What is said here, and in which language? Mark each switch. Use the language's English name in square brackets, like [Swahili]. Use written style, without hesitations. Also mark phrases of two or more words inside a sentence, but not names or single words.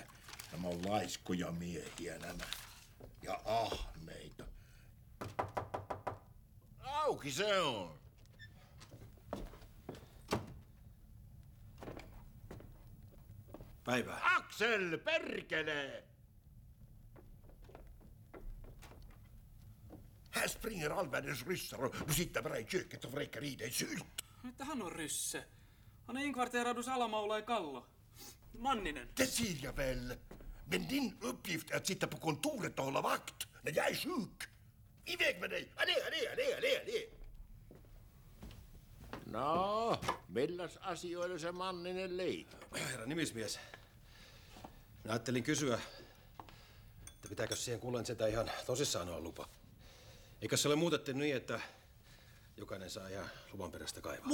[Finnish] Nämä on laiskoja miehiä nämä. Ja ahneita. Auki se on. Päivää. Aksel, perkele! [Swedish] Här springer all världens ryssar och du sitter bara i köket och vräker i dig sylt. [Finnish] Että hän on rysse. [Swedish] Han är inkvarterad hos Alamaula i Kallo. Manninen. Det ser jag väl. Men din uppgift är att sitta på kontoret och hålla vakt när jag är sjuk. Iväg med dig! Allé! [Finnish] No, milläs asioilla se Manninen liittyy? Herra nimismies, minä ajattelin kysyä, että pitääkö siihen kuulen sitä ihan tosissaan olla lupa? Eikö se ole muutettu niin, että jokainen saa ihan luvan perästä kaivaa?